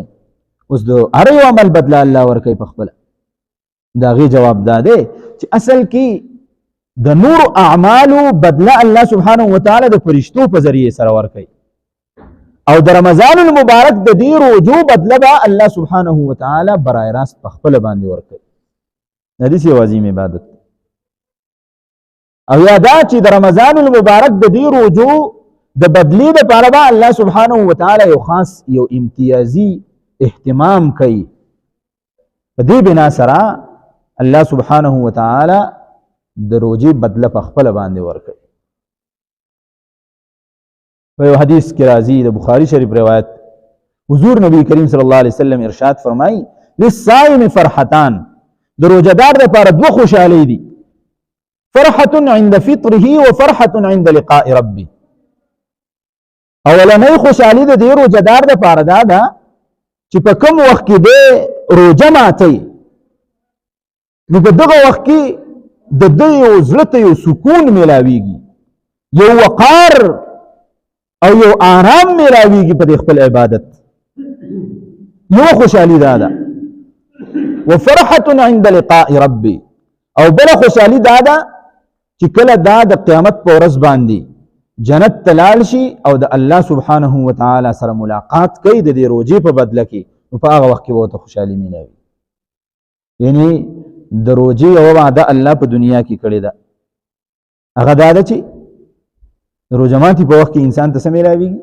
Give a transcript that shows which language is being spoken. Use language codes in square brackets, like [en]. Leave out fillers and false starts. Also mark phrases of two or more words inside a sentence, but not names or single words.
[ps] اوس د هر یو عمل بدله الله ورکوي په خپله. د هغې جواب دا دی چې اصل کې د نورو اعمالو بدله [ar] الله سبحانه وتعالی [ps] د فرشتو په ذریعې سره ورکوي، او د [ar] رمضان المبارک [ps] د دې روژو بدله به [ar] الله سبحانه وتعالی [ps] برای راست په خپله باندې ورکوي. د دې یو عظیم عبادت. او یا دا چې د [ar] رمضان المبارک [ps] د دې روژو د بدلې دپاره به [ar] الله سبحانه وتعالی [ps] یو خاص یو امتیازي اهتمام کوي. په دې بنا سره [ar] الله سبحانه وتعالی [ps] د روژې بدله په خپله باندې ورکوي. په یو حدیث کې راځي د بخاري شریف روایت، حضور نبی کریم [ar] صلی الله علیه وسلم [ps] ارشاد فرمایي [ar] للصائم فرحتان، [ps] د روژهدار دپاره دوه خوشحالۍ دي، [ar] فرحة عند فطره وفرحة عند لقاء ربه. [ps] اولنۍ خوشحالي د دې روژهدار دپاره دا ده چې په کوم وخت کې دی روژه ماتوي نو په دغه وخت کې د ده یو زړه ته یو سکون میلاویږي، یو وقار او یو آرام میلاویږي په دې خپل عبادت. یو خوشحالي دا ده. [ar] وفرحة عند لقاء ربي، [ps] او بله خوشحالي دا ده چې کله دا د قیامت په ورځ باندې جنت ته لاړ شي او د [ar] الله سبحانه وتعالی [ps] سره ملاقات کوي د دې روژې په بدله کې، نو په هغه وخت کې به ورته خوشحالي میلاوي. یعنی د روژې یوه وعده الله په دنیا کې کړې ده، هغه دا ده چې د روژه ماتي په وخت کې انسان ته څه میلاویږي؟